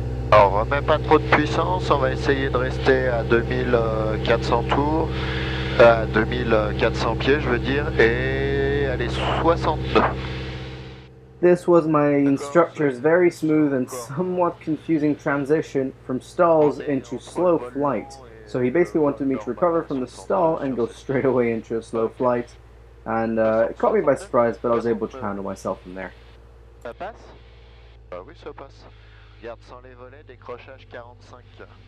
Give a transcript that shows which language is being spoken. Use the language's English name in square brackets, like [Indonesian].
[French] Alors, on remet pas trop de puissance, on va essayer de rester à 2400 tours, à 2400 pieds je veux dire, et allez 62. [English] This was my instructor's very smooth and somewhat confusing transition from stalls into slow flight. So he basically wanted me to recover from the stall and go straight away into a slow flight. And it caught me by surprise, but I was able to handle myself from there. [French] Ça passe? Oui, ça passe. Garde sans les volets, décrochage 45.